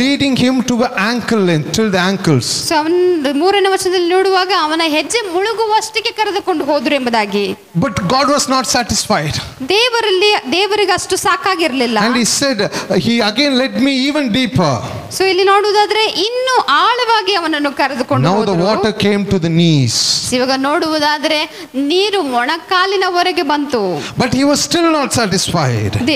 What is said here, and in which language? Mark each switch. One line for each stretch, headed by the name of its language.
English: leading him to the ankle length, till the ankles.
Kannada: So ಅವನ 3ನೇ ವಚನದಲ್ಲಿ ನೋಡುವಾಗ ಅವನ ಹೆಜ್ಜೆ ಮುಳುಗುವಷ್ಟಿಗೆ ಕರೆದುಕೊಂಡು ಹೋದ್ರು ಎಂಬುದಾಗಿ.
English: But God was not satisfied.
Kannada: ದೇವರಿಗೆ ಅಷ್ಟು ಸಾಕಾಗಿರ್ಲಿಲ್ಲ.
English: And he said, he again led me even deeper.
Kannada: So ಇಲ್ಲಿ ನೋಡುವುದಾದ್ರೆ ಇನ್ನು ಆಳವಾಗಿ ಅವನನ್ನು ಕರೆದುಕೊಂಡು
English: Now the
Kannada: ಹೋದ್ರು.
English: water came to the knees.
Kannada: ಇವಾಗ ನೋಡುವುದಾದ್ರೆ ನೀರು ಮೊಣಕಾಲಿನವರೆಗೆ ಬಂತು.
English: But he was still not satisfied.